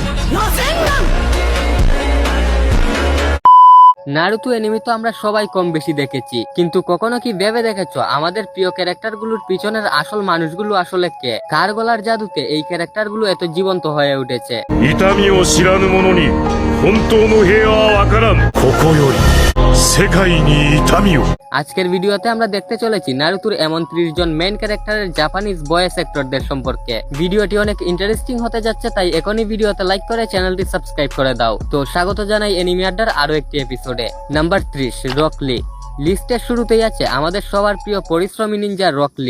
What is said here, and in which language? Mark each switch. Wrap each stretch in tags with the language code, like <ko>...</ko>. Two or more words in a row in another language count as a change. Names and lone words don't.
<bn>নারুতো এনিমি তো আমরা সবাই কম বেশি দেখেছি, কিন্তু কখনো কি ভেবে দেখেছো আমাদের প্রিয় ক্যারেক্টারগুলোর পিছনের আসল মানুষগুলো আসলে কে? কার গলার জাদুতে এই ক্যারেক্টারগুলো এত জীবন্ত হয়ে উঠেছে?</bn> <ja>痛みを知らぬ者に本当の平和はわからん。ここより世界に痛みを。</ja> <bn>আজকের ভিডিওতে আমরা দেখতে চলেছি নারুতোর এমন 30 জন মেইন ক্যারেক্টারের জাপানিজ ভয়েস অ্যাক্টরদের সম্পর্কে। ভিডিওটি অনেক ইন্টারেস্টিং হতে যাচ্ছে, তাই এখনই ভিডিওতে লাইক করে চ্যানেলটি সাবস্ক্রাইব করে দাও। তো স্বাগত জানাই এনিমি আড্ডার আরো একটি এপিসোডে। নাম্বার 30, রক লি। লিস্টের শুরুতেই আছে আমাদের সবার প্রিয় পরিশ্রমী নিনজা রক লি।</bn>